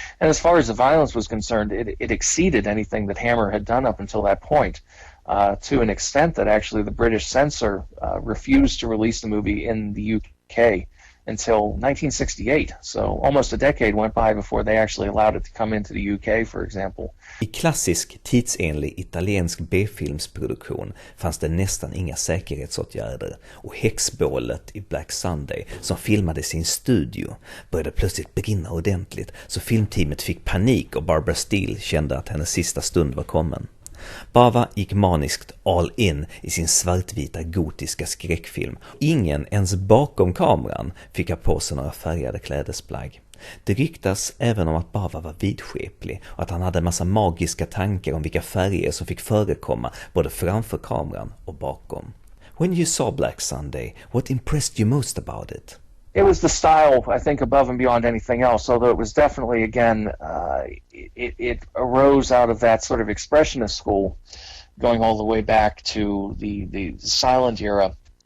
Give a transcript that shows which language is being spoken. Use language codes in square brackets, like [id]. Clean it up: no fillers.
[en] And as far as the violence was concerned, it exceeded anything that Hammer had done up until that point, to an extent that actually the British censor refused to release the movie in the UK until 1968. So almost a decade went by before they actually allowed it to come into the UK, for example. [sv] I klassisk tidsenlig italiensk B-filmsproduktion fanns det nästan inga säkerhetsåtgärder, och häxbålet i Black Sunday, som filmades i en studio, började plötsligt brinna ordentligt, så filmteamet fick panik och Barbara Steele kände att hennes sista stund var kommen. Bava gick maniskt all in i sin svartvita gotiska skräckfilm. Ingen ens bakom kameran fick ha på sig några färgade klädesplagg. Det ryktas även om att Bava var vidskeplig och att han hade en massa magiska tankar om vilka färger som fick förekomma både framför kameran och bakom. [en] When you saw Black Sunday, what impressed you most about it? It was the style, I think, above and beyond anything else, although it was definitely, again, it arose out of that sort of expressionist school, going all the way back to the silent era.